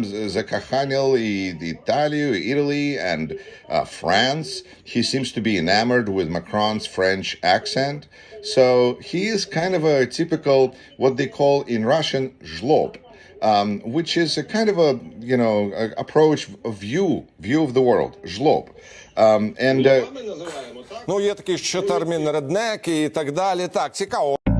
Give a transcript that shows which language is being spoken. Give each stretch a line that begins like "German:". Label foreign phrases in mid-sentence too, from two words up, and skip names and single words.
English: Zakakhanil, Italy, and France. He seems to be enamored with Macron's French accent. So he is kind of a typical, what they call in Russian, zlob, which is a kind of a, approach, a view of the world, zlob.
Ukrainian: Ну, є такий ще термін реднек і так далі. Так, цікаво.